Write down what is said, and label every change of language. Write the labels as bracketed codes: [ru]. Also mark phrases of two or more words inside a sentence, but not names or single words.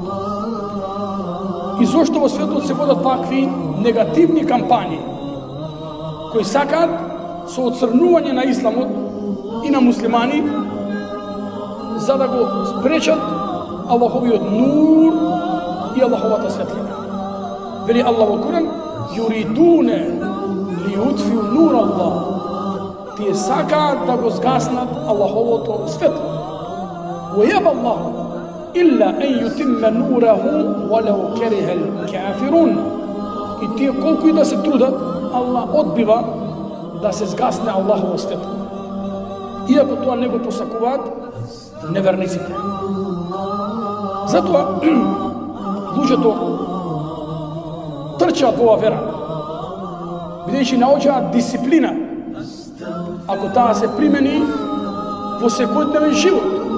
[mk] И зошто во светот се водат такви негативни кампањи кои сакаат со оцрнување на Исламот и на муслимани за да го спречат Аллаховиот нур и Аллаховата светлина. Вели Аллах во Куран: [ar] يريدون ليطفئوا نور الله. [mk] Тие сакаат да го згаснат Аллаховото светло. [ar] ويأبى الله إلا أن يتم نوره ولو كره الكافرون. [mk] И тие колку и да се трудат, Allah одбива да се згасне Аллахова светло. Иако тоа не го посакуваат неверниците. Затоа луѓето трчаат во оваа вера, бидејќи научаат дисциплина, ако таа се примени во секојдневен живот.